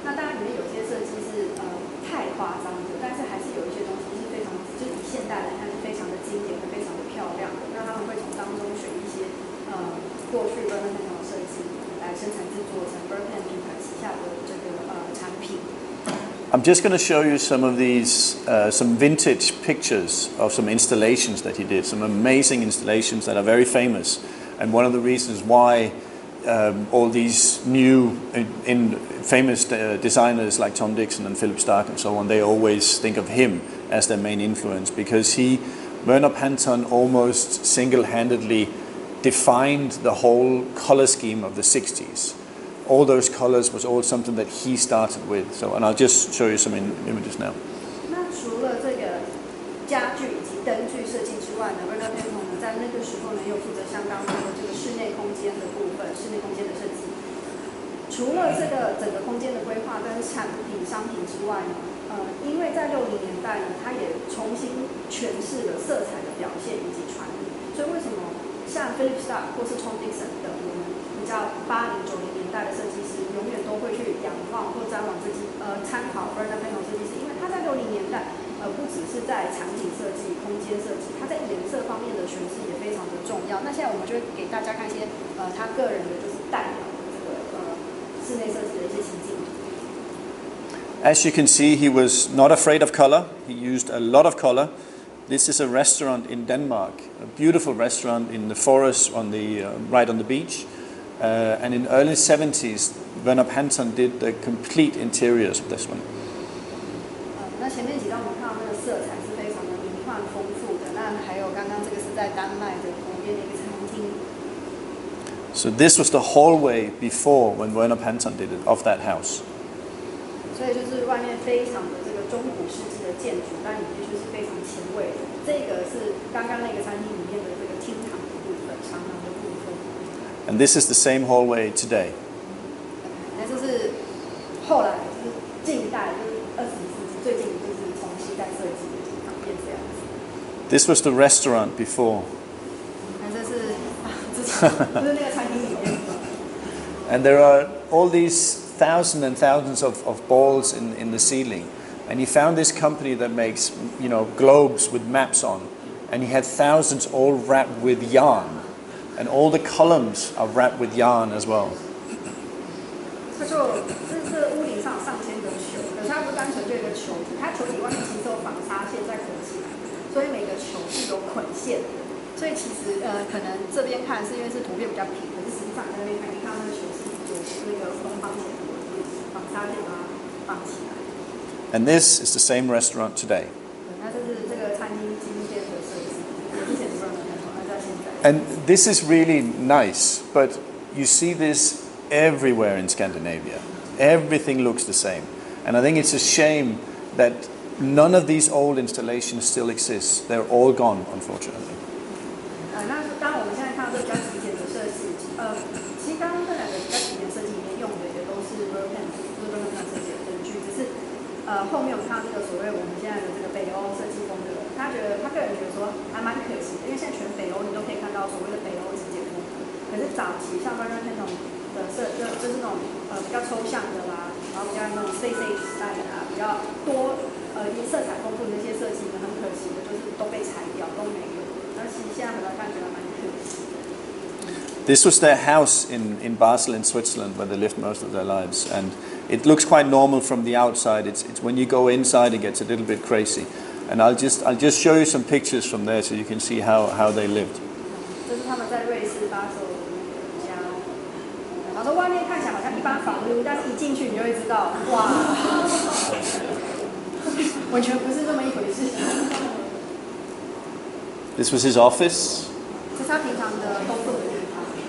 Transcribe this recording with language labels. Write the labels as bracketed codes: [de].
[zh] 那当然里面有些设计是太夸张的，但是还是有一些东西是非常就是以现代来看是非常的经典、非常的漂亮的。那他们会从当中选一些过去 Verpan Panton 的设计来生产制作成 Verpan 品牌旗下的这个产品。 [en] I'm just going to show you some of these, some vintage pictures of some installations that he did, some amazing installations that are very famous. And one of the reasons why all these new famous designers like Tom Dixon and Philip Stark and so on, they always think of him as their main influence, because Verpan Panton almost single-handedly defined the whole color scheme of the 60s. All those colors was all something that he started with. So, and I'll just show you some images now. [zh] 那除了这个家具以及灯具设计之外呢 ，Verpan Panton 呢在那个时候呢又负责相当多的这个室内空间的部分，室内空间的设计。除了这个整个空间的规划跟产品商品之外呢，因为在60年代呢，他也重新诠释了色彩的表现以及传递。所以为什么像 Philip Stark 或是 Tom Dixon 等我们比较80、90年代的设计师，永远都会去仰望或瞻往参考 Verpan Panton 设计师，因为他在60年代不只是在场景设计、空间设计，他在颜色方面的诠释也非常的重要。那现在我们就会给大家看一些他个人的就是代表的这个室内设计的一些情境。 [en] As you can see, he was not afraid of color. He used a lot of color. This is a restaurant in Denmark, a beautiful restaurant in the forest on the right on the beach. And in the early 70s, Verpan Panton did the complete interiors of this one. [zh] 那前面几张我们看到那个色彩是非常的迷幻丰富的。那还有刚刚这个是在丹麦的湖边的一个餐厅。 [en] So this was the hallway before when Verpan Panton did it of that house. [zh] 所以就是外面非常的这个中古世纪的建筑，但里面就是非常前卫的。这个是刚刚那个餐厅里面的这个厅堂的部分，长廊的部分。 [en] And this is the same hallway today. [zh] 那就是后来就是近代，就是20世纪最近就是从西代设计的厅堂变这样子。 [en] This was the restaurant before. [zh] 那这是就是那个餐厅里面。 [en] And there are all these thousands and thousands of balls in the ceiling. And he found this company that makes, globes with maps on. And he had thousands all wrapped with yarn. And all the columns are wrapped with yarn as well. [zh] 这屋顶上上千个球，可是它不单纯就一个球体，它球体外面其实有纺纱线在捆起来，所以每个球是有捆线的。所以其实可能这边看是因为是图片比较平，可是实际上在那边看，你看到那个球是有那个横纺线的纺纱线把它绑起来。 [en] And this is the same restaurant today. [zh] 那这是这个餐厅今天的设计，之前是不能看到，在现在。 [en] And this is really nice, but you see this everywhere in Scandinavia. Everything looks the same. And I think it's a shame that None of these old installations still exist. They're all gone, unfortunately. [zh] 那当然我们现在看到这比较极简的设计，其实刚刚这两个比较极简设计里面用的也都是 Verpan 设计的灯具，只是后面我们看到这个所谓我们现在的这个北欧设计风格，他个人觉得说还蛮可惜的，因为现在全北欧你都可以看到所谓的北欧极简风格，可是早期像 Verpan 那种的就是那种比较抽象的啦，然后比较那种 [en] Space Age style [zh] 啊，比较多色彩丰富的那些设计呢，很可惜的就是都被裁掉，都没有。而其实现在回来看觉得蛮可惜的。 [en] This was their house in Basel in Switzerland where they lived most of their lives, and it looks quite normal from the outside. It's when you go inside it gets a little bit crazy, and I'll just show you some pictures from there so you can see how they lived. [zh] 这是他们在瑞士巴塞尔的那个家，然后外面看起来好像一般房屋，但是一进去你就会知道，哇，完全不是这么一回事。 [en] This was his office. [zh] 这是他平常的工作的地方。